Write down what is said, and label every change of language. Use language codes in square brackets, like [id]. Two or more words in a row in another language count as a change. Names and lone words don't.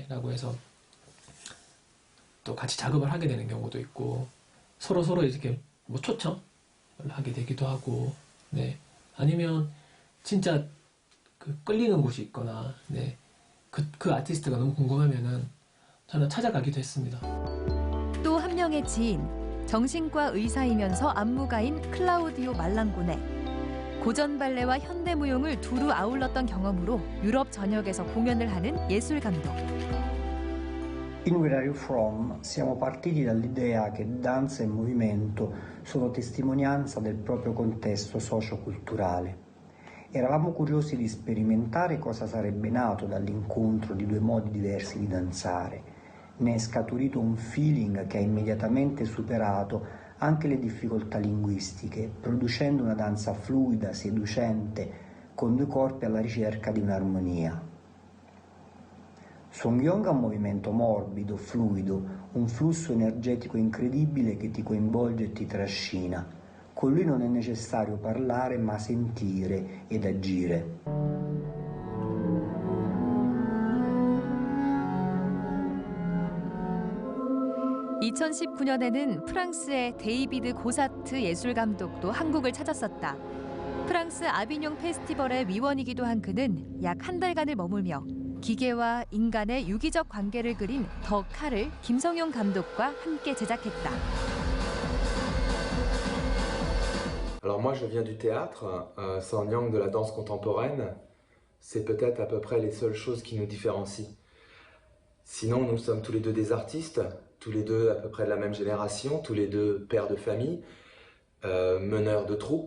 [ko] 라고 해서 또 같이 작업을 하게 되는 경우도 있고 서로 이렇게 뭐 초청을 하게 되기도 하고 네 아니면 진짜 그 끌리는 곳이 있거나 네 그 아티스트가 너무 궁금하면은 저는 찾아가기도 했습니다. 또 한 명의 지인, 정신과 의사이면서 안무가인 클라우디오 말랑고네. 고전 발레와 현대 무용을 두루 아울렀던 경험으로 유럽 전역에서 공연을 하는 예술 감독. [it] In Where Are You From siamo partiti dall'idea che danza e movimento sono testimonianza del proprio contesto socio-culturale. Eravamo curiosi di sperimentare cosa sarebbe nato dall'incontro di due modi diversi di danzare. Ne è scaturito un feeling che ha immediatamente superato anche le difficoltà linguistiche, producendo una danza fluida, seducente, con due corpi alla ricerca di un'armonia. Songyong ha un movimento morbido, fluido, un flusso energetico incredibile che ti coinvolge e ti trascina. Con lui non è necessario parlare, ma sentire ed agire. [ko] 2019년에는 프랑스의 데이비드 고사트 예술감독도 한국을 찾았었다. 프랑스 아비뇽 페스티벌의 위원이기도 한 그는 약 한 달간을 머물며 기계와 인간의 유기적 관계를 그린 더 칼을 김성용 감독과 함께 제작했다. [fr] Alors moi je viens du théâtre, Sanyang de la danse contemporaine, c'est peut-être à peu près les seules choses qui nous différencient. Sinon nous sommes tous les deux des artistes, tous les deux à peu près de la même génération, tous les deux pères de famille, meneurs de troupes.